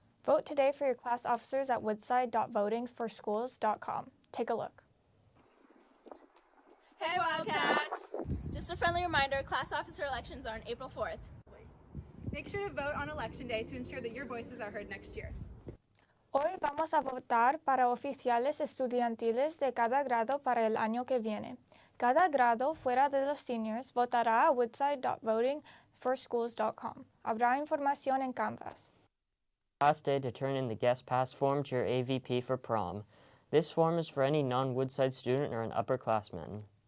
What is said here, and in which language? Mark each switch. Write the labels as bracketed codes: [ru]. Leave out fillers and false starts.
[en] Vote today for your class officers at woodside.votingforschools.com. Take a look. Hey Wildcats! Just a friendly reminder, class officer elections are on April 4th. Make sure to vote on election day to ensure that your voices are heard next year. [es] Hoy vamos a votar para oficiales estudiantiles de cada grado para el año que viene. Cada grado fuera de los seniors votará a woodside.votingforschools.com. Habrá información en Canvas. [en] Last day to turn in the guest pass form to your AVP for prom. This form is for any non-Woodside student or an underclassman.